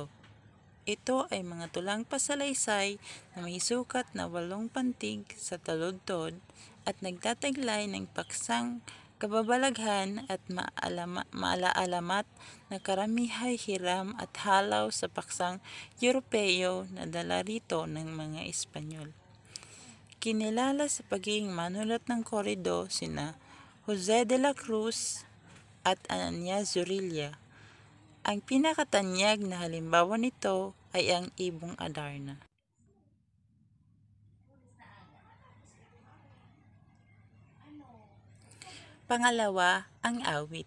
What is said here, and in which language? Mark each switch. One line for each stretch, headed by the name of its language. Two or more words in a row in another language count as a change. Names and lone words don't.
Filipino: Ito ay mga tulang pasalaysay na may sukat na 8 pantig sa taludtod at nagtataglay ng paksang kababalaghan at maalaalamat na karamihay hiram at halaw sa paksang Europeo na dala rito ng mga Espanyol. Kinilala sa pagiging manulat ng korido sina Jose de la Cruz at Anania Zorrilla. Ang pinakatanyag na halimbawa nito ay ang Ibong Adarna. Pangalawa, ang awit.